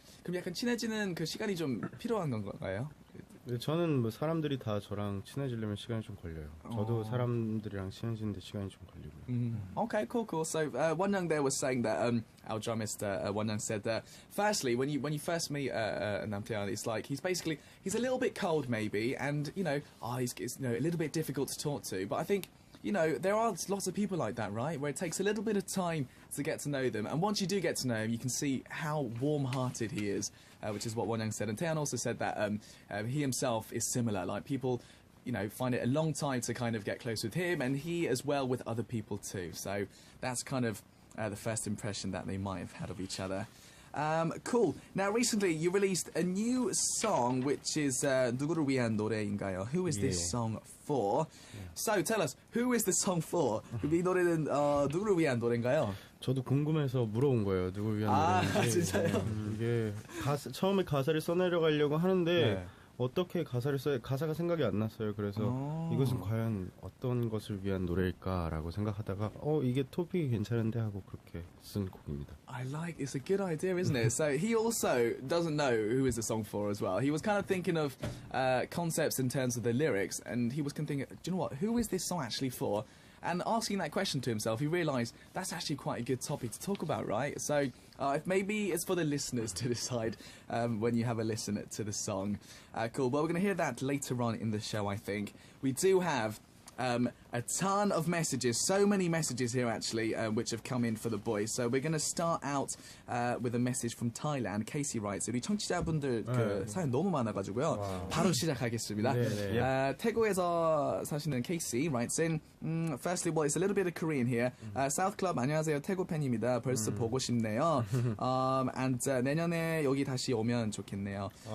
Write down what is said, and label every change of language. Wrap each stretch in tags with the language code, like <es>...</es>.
<ko>그럼 약간 친해지는 그 시간이 좀 필요한 건가요? 저는 뭐 사람들이 다 저랑 친해지려면 시간이 좀 걸려요. 저도 사람들이랑 친해지는데 시간이 좀 걸리고요.</ko> <en>Okay, cool. So Wonyoung there was saying that our drummist Wonyoung said that firstly when you first meet Nam Taehyun, it's like he's a little bit cold maybe, and you know he's you know a little bit difficult to talk to, but I think you know, there are lots of people like that, right? Where it takes a little bit of time to get to know them. And once you do get to know him, you can see how warm-hearted he is, which is what Wonyoung said. And Taehyun also said that he himself is similar. Like, people, you know, find it a long time to kind of get close with him, and he as well with other people too. So that's kind of the first impression that they might have had of each other. Cool. Now, recently you released a new song, which is</en> <ko>누구를 위한 노래인가요?</ko> <en>Who is this song for? So, tell us, who is this song for?</en> <ko>이 노래는 누구를 위한 노래인가요? 저도 궁금해서 물어본 거예요. 누구를 위한 노래인지. 진짜요? 이게 처음에 가사를 써내려가려고 하는데 어떻게 가사를 써야 가사가 생각이 안 났어요. 그래서 이것은 과연 어떤 것을 위한 노래일까라고 생각하다가 이게 토픽이 괜찮은데 하고 그렇게 쓴 곡입니다.</ko> <en>I like it's a good idea, isn't it? So he also doesn't know who is the song for as well. He was kind of thinking of concepts in terms of the lyrics, and he was thinking, do you know what? Who is this song actually for? And asking that question to himself, he realised that's actually quite a good topic to talk about, right? So if maybe it's for the listeners to decide when you have a listen to the song. Cool. Well, we're going to hear that later on in the show, I think. We do have a ton of messages, so many messages here actually, which have come in for the boys. So we're going to start out with a message from Thailand. Casey writes,</en> <ko>우리 청취자분들 그 사연 너무 많아가지고요. 바로 시작하겠습니다. 태국에서 사시는</ko> <en>Casey writes in, firstly, well, it's a little bit of Korean here.</en> <ko>SouthClub 안녕하세요. 태국 팬입니다. 벌써 보고 싶네요. And 내년에 여기 다시 오면 좋겠네요.</ko>